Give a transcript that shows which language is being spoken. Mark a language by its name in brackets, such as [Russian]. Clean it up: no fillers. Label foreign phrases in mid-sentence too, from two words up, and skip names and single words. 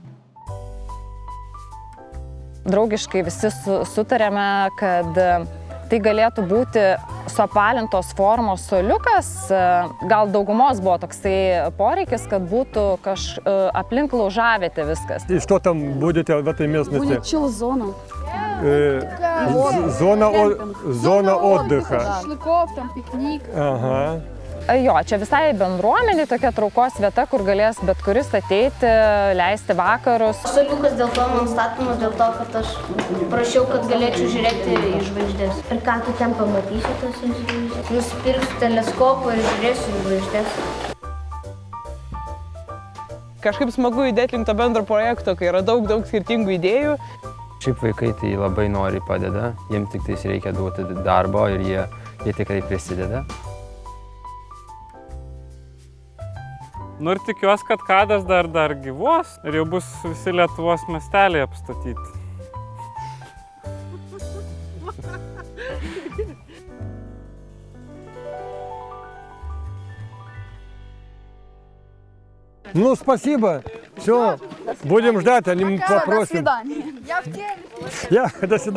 [Lithuanian] Draugiškai visi sutarėme, kad tai galėtų būti suapalintos formos suoliukas. Gal daugumos buvo toksai poreikis, kad būtų aplink laužavietę viskas. [Russian] И что там будете в этой местности? Будет чил-зона. Зона отдыха. Шашлыков, там пикник. Ага. [Lithuanian] Jo, čia visai bendruomeniai tokia traukos vieta, kur galės bet kuris ateiti, leisti vakarus. Suoliukas dėl to man statomas, dėl to, kad aš prašiau, kad galėčiau žiūrėti į žvaigždės. Ir ką tu ten pamatysi tos žvaigždės? Nusipirksiu teleskopą ir žiūrėsiu į žvaigždės. Kažkaip smagu įdėti link to bendro projekto, kai yra daug skirtingų idėjų. Šiaip vaikai tai labai nori padeda, jiems tik tais reikia duoti darbo ir jie tikrai prisideda. Nu ir tikiuosi, kad kadas dar gyvuos ir jau bus visi Lietuvos miesteliai apstatyti. [Russian] Ну, спасибо. Все, будем ждать, они попросим. До свидания. Я в телеке.